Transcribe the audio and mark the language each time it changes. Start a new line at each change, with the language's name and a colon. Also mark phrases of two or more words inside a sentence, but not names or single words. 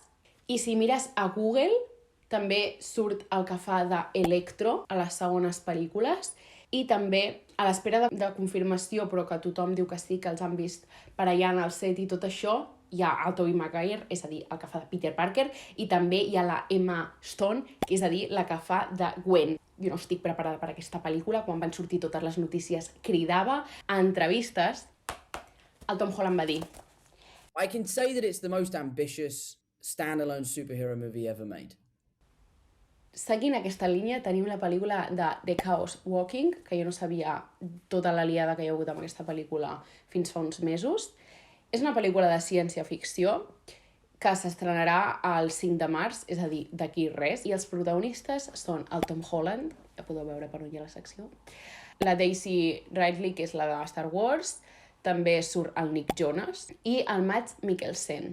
Catalan: I si mires a Google, també surt el que fa d'Electro a les segones pel·lícules i també a l'espera de confirmació, però que tothom diu que sí, que els han vist per allà en el set i tot això, hi ha el Tobey Maguire, és a dir, el que fa de Peter Parker, i també hi ha la Emma Stone, que és a dir, la que fa de Gwen. Jo no estic preparada per aquesta pel·lícula, quan van sortir totes les notícies cridava a entrevistes. El Tom Holland va dir
English: I can say that it's the most ambitious standalone superhero movie ever made.
Catalan: Seguint aquesta línia, tenim la pel·lícula de The Chaos Walking, que jo no sabia tota la liada que hi ha hagut amb aquesta pel·lícula fins fa uns mesos. És una pel·lícula de ciència-ficció que s'estrenarà el 5 de març, és a dir, d'aquí res, i els protagonistes són el Tom Holland, ja podeu veure per on hi ha la secció, la Daisy Ridley, que és la de Star Wars, també surt el Nick Jonas, i el Mads Mikkelsen.